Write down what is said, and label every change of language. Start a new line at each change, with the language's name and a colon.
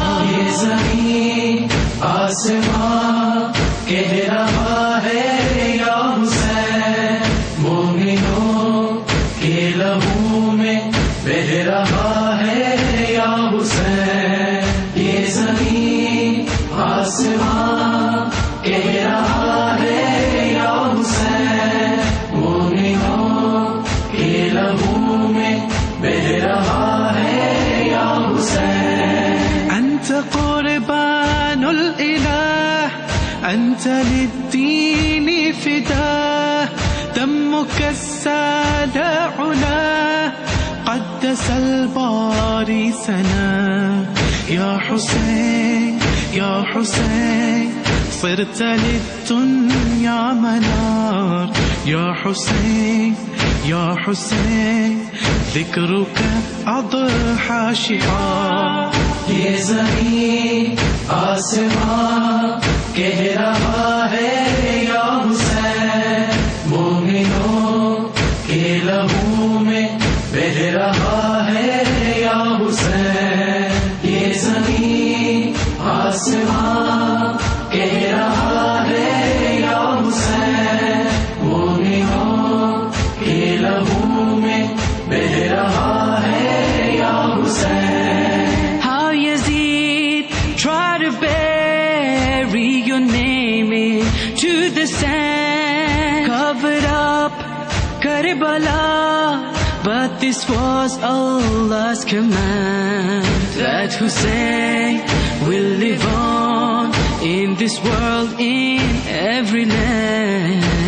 Urdu: یہ زمین آسمان کہہ رہا ہے یا حسین، مومنوں کے لہو میں بہہ رہا ہے یا حسین. یہ زمین آسمان کہہ رہا ہے یا حسین، مومنوں کے لہو میں بہہ رہا ہے یا حسین.
Arabic: انت قربان الالہ انت للدین فداء، دمك السال علا قدس الباري سنا. يا حسين يا حسين صرت للدنيا منار. يا حسين يا حسين ذكرك أضحى شعار.
Urdu: یہ زمین آسمان کہہ رہا ہے یا حسین، مومنوں کے لہو میں بہہ رہا ہے یا حسین. یہ زمین آسمان کہہ رہا ہے یا حسین، مومنوں کے لہو میں بہہ رہا ہے یا حسین.
English: How Yazid tried to bury your name into the sand, covered up Karbala, but this was Allah's command, that Hussein will live on in this world, in every land.